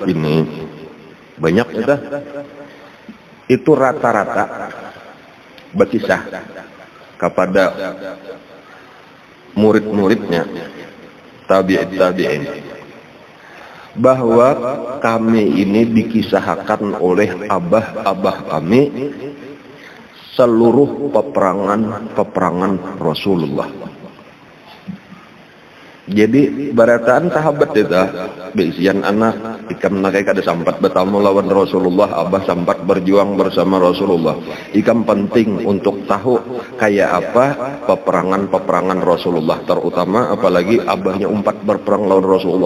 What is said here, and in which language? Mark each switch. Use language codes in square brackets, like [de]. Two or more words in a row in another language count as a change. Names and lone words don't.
[id] ini banyak itu rata-rata berkisah kepada murid-muridnya tabi'in bahwa kami ini dikisahkan oleh abah kami seluruh peperangan Rasulullah. [bjn] Jadi barataan sahabat itu beisian anak ikam nakai kada sampat bertemu lawan Rasulullah, abah sampat berjuang bersama Rasulullah. Ikam penting untuk tahu kayak apa peperangan Rasulullah, terutama apalagi abahnya umpat berperang lawan Rasulullah.